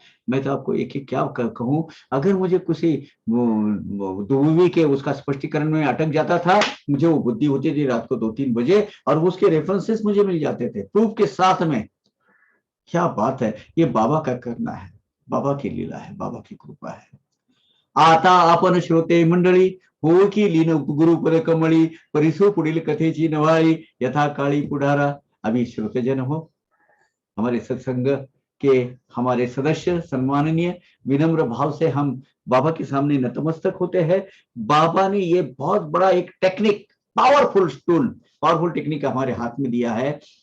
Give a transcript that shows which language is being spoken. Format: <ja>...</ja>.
<hi>मैं तो आपको एक क्या कहूं, अगर मुझे किसी दुबी के उसका स्पष्टीकरण में अटक जाता था, मुझे वो बुद्धि होती थी रात को 2-3 बजे, और उसके रेफरेंसेस मुझे मिल जाते थे प्रूफ के साथ में। क्या बात है, ये बाबा का करना है, बाबा की लीला है, बाबा की कृपा है।</hi> <mr>आता आपण श्रोते मंडळी, हो की लीन गुरुपद कमळी, परिसो पुढील कथेची नवाळी, यथा काळी पुढारा।</mr> <hi>अभी श्रोतेजन हो, हमारे सत्संग के हमारे सदस्य सम्माननीय, विनम्र भाव से हम बाबा के सामने नतमस्तक होते हैं। बाबा ने ये बहुत बड़ा एक technique, powerful tool, powerful technique हमारे हाथ में दिया है।</hi>